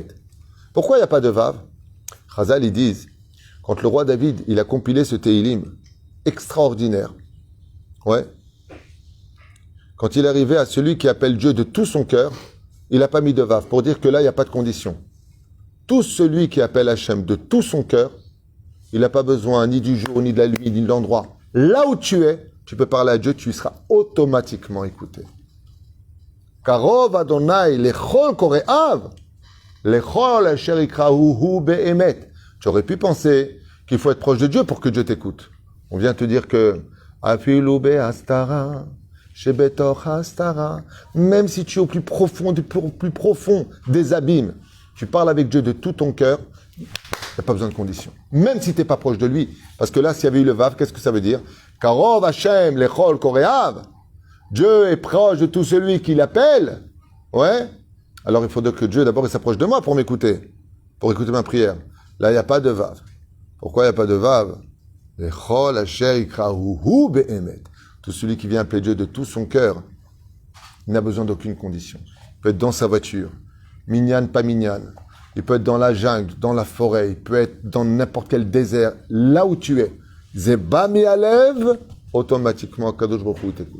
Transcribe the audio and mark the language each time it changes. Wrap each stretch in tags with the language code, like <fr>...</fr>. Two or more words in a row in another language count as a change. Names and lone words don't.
<fr>Pourquoi il n'y a pas de Vav? Chazal, ils disent, quand le roi David, il a compilé ce Teilim extraordinaire, ouais, quand il est arrivé à celui qui appelle Dieu de tout son cœur, il n'a pas mis de Vav, pour dire que là, il n'y a pas de condition. Tout celui qui appelle Hachem de tout son cœur, il n'a pas besoin ni du jour, ni de la nuit, ni de l'endroit. Là où tu es, tu peux parler à Dieu, tu y seras automatiquement écouté.</fr> <he>קרוב ה' לכל קראיו לכל אשר יקראהו באמת.</he> <fr>Tu aurais pu penser qu'il faut être proche de Dieu pour que Dieu t'écoute. On vient te dire que</fr> <he>אפילו בהסתרה שבתוך הסתרה,</he> <fr>même si tu es au plus profond des abîmes, tu parles avec Dieu de tout ton cœur, il n'y a pas besoin de conditions. Même si tu n'es pas proche de lui. Parce que là, s'il y avait eu le Vav, qu'est-ce que ça veut dire?</fr> <he>קרוב השם לכל קראיו.</he> <fr>Dieu est proche de tout celui qui l'appelle. Ouais. Alors il faudrait que Dieu d'abord il s'approche de moi pour m'écouter. Pour écouter ma prière. Là, il n'y a pas de Vav. Pourquoi il n'y a pas de Vav?</fr> <he>לכל אשר יקראהו באמת.</he> <fr>Tout celui qui vient appeler Dieu de tout son cœur, il n'a besoin d'aucune condition. Il peut être dans sa voiture. Minyan, pas minyan. Il peut être dans la jungle, dans la forêt. Il peut être dans n'importe quel désert. Là où tu es. Zeba mi'alev, automatiquement, Kadosh Baruch Hu t'écoute.</fr>